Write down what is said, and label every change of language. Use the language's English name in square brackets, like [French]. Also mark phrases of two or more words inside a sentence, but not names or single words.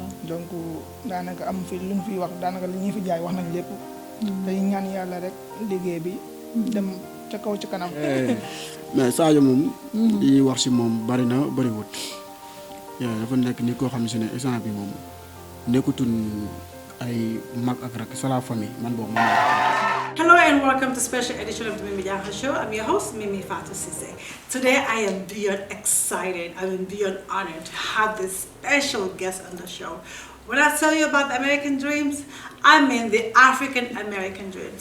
[Wolof] donc daanaka am fi luñ fi wax daanaka li ñuy fi jaay wax nañ lépp dañuy ñaan yàlla rek liggéey bi dem ca kaw ci kanam. mais Sarjo moom li ñuy wax si moom bari na bariwut dafa nekk ni koo xam ne si ne instant bi moom nekkutul ay mag ak rak [French] c'est la famille [Wolof] man boobu man. [English] Hello and welcome to special edition of the Mimi Janha Show. I'm your host, Mimi Fatu Sise. Today I am beyond excited, I am beyond honored to have this special guest on the show. When I tell you about the American dreams, I mean the African American dreams.